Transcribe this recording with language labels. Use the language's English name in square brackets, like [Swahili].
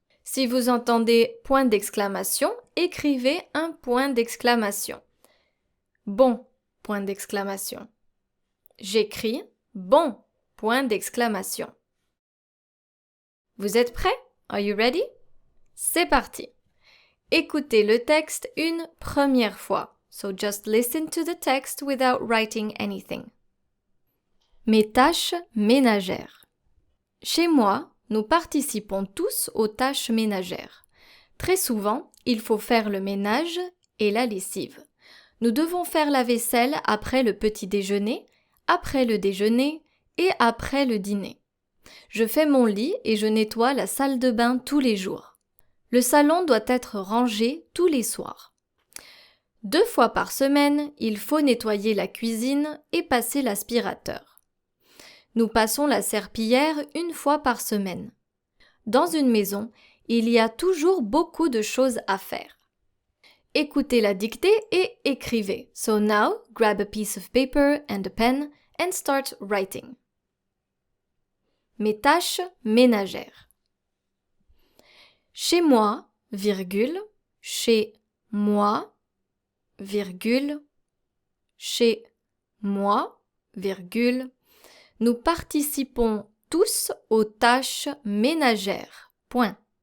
[French] Si vous entendez point d'exclamation, écrivez un point d'exclamation. Bon, point d'exclamation. J'écris. Bon, point d'exclamation. Vous êtes prêts? [English] Are you ready? [French] C'est parti. Écoutez le texte une première fois. [English] So just listen to the text without writing anything. [French] Mes tâches ménagères. Chez moi, nous participons tous aux tâches ménagères. Très souvent, il faut faire le ménage et la lessive. Nous devons faire la vaisselle après le petit déjeuner, après le déjeuner et après le dîner. Je fais mon lit et je nettoie la salle de bain tous les jours. Le salon doit être rangé tous les soirs. 2 fois par semaine, il faut nettoyer la cuisine et passer l'aspirateur. Nous passons la serpillière 1 fois par semaine. Dans une maison, il y a toujours beaucoup de choses à faire. Écoutez la dictée et écrivez. [English] So now, grab a piece of paper and a pen and start writing. [French] Mes tâches ménagères. Chez moi, virgule, chez moi, virgule, chez moi, virgule, nous participons tous aux tâches ménagères. Point.